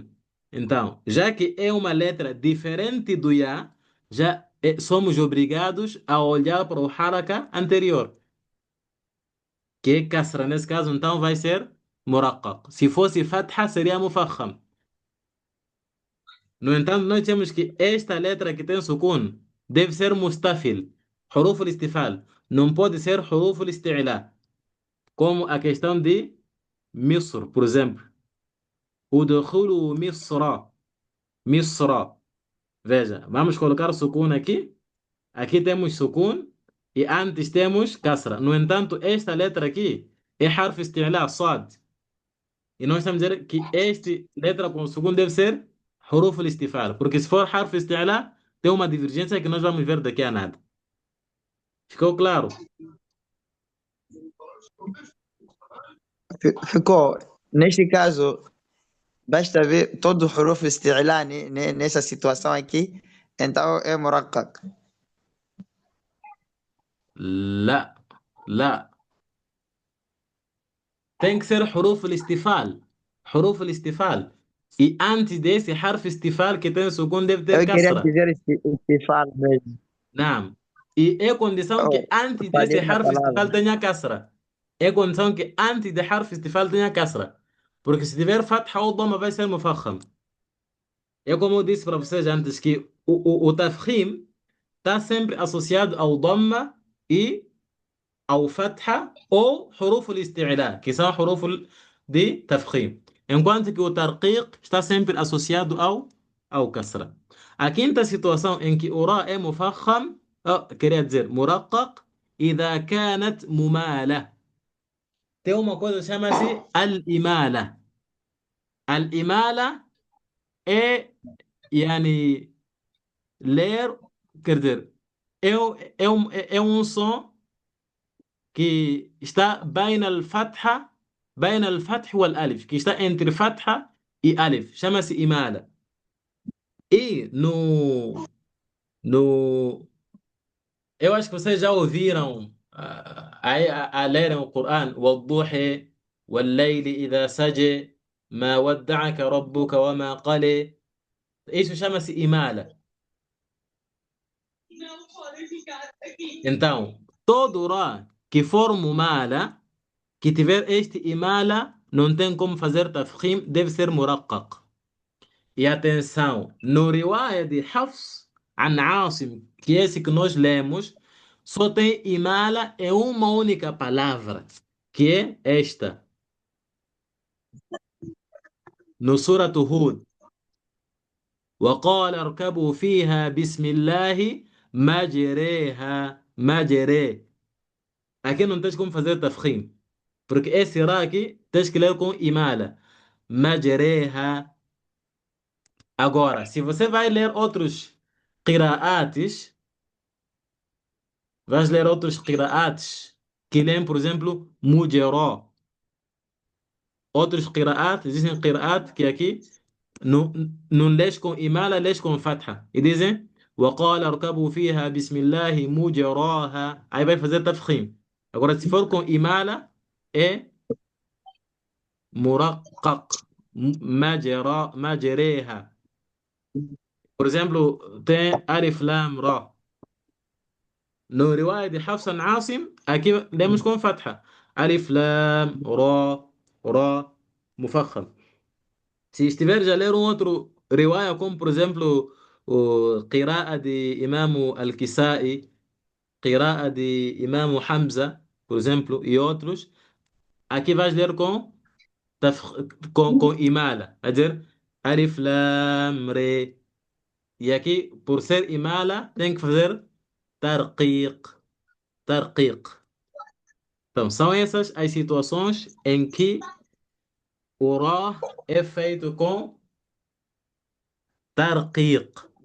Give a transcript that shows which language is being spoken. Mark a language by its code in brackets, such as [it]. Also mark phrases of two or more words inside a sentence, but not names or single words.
[pt] Então, já que é uma letra diferente do ya, já somos obrigados a olhar para o haraka anterior, que é kasra. Nesse caso, então, vai ser muraqqaq. Se fosse fatha, seria mufakham. No entanto, nós temos que esta letra que tem sukun deve ser mustafil, [ar] حروف الاستفال. [pt] Não pode ser [ar] حروف الاستعلاء, [pt] como a questão de Misr, por exemplo. [ar] ادخلوا مصر. مصر. [pt] Veja, vamos colocar sukun aqui. Aqui temos sukun e antes temos kasra. No entanto, esta letra aqui é [ar] حرف استعلاء, [pt] sad. E nós estamos a dizer que esta letra com sukun deve ser [ar] حروف الاستفال. [pt] Porque se for [ar] حرف استعلاء, [pt] tem uma divergência que nós vamos ver daqui a nada. Ficou claro? Ficou. Neste caso, basta ver todo o [ar] حروف استعلاء [pt] nessa situação aqui, então é muraqqaq. [ar] لا لا [pt] tem que ser [ar] حروف الاستفال. حروف الاستفال. [pt] E antes desse [ar] حرف استفال [pt] que tem sukun deve ter Eu queria kasra. dizer istifal mesmo. Não. E é condição que Oh, antes desse falei na [ar] حرف استفال [pt] palavra. tenha kasra. É condição que antes de [ar] حرف استفال [pt] tenha kasra. Porque se tiver fatha ou dhamma vai ser mufakham. É como eu disse para vocês antes que o tafkhim está sempre associado ao dhamma e ao fatha ou [ar] حروف الاستعلاء, [pt] que são huruf de tafkhim. Enquanto que o tarqiq está sempre associado ao kasra. A quinta situação em que o ra é mufakham, queria dizer muraqqaq, [ar] إذا كانت ممالة. [pt] Tem uma coisa que chama-se al-imala. Al-imala é, yani, ler, quer dizer, é um som que está [ar] بين الفتح والألف, [pt] que está entre fatha e alif, chama-se imala. E no, eu acho que vocês já ouviram a lerem o Coran, [ar] والضحى والليل إذا سجى ما ودعك ربك وما قلى. [pt] Isso chama-se imala. Então, todo Ra que for mumala, que tiver este imala, não tem como fazer tafkhim, deve ser muraqqaq. E atenção, no riwaya de Hafs an Asim, que é esse que nós lemos, só tem imala em uma única palavra, que é esta. No Surah Hud, [ar] وقال اركبوا فيها بسم الله مجريها مجري. [pt] Aqui não tens como fazer tafkhim, porque esse ra aqui tens que ler com imala. Majreha. Agora, se você vai ler outros qira'atis, vais ler outros qira'atis que leem, por exemplo, mujera. Outros qira'at, existem qira'at que aqui não lês com imala, lês com fatha. E dizem, [ar] وقال اركبوا فيها بسم الله مجراها. [pt] Aí vai fazer tafkhim. Agora, se for com imala, é muraqqaq. Majreha. Por exemplo, tem [ar] ألف لام را. [pt] No riwaya de Hafs an Asim, aqui lemos com fatha. [ar] ألف لام را را مفخم. [pt] Se estiver a ler um outro riwaya, como por exemplo o qira'a de Imam Al-Kisai, qira'a de Imam Hamza, por exemplo, e outros, aqui vais ler com imala, a dizer [ar] ألف لام را. [pt] E aqui, por ser imala, tem que fazer tarqiq, tarqiq. Então, são essas as situações em que o ra é feito com tarqiq.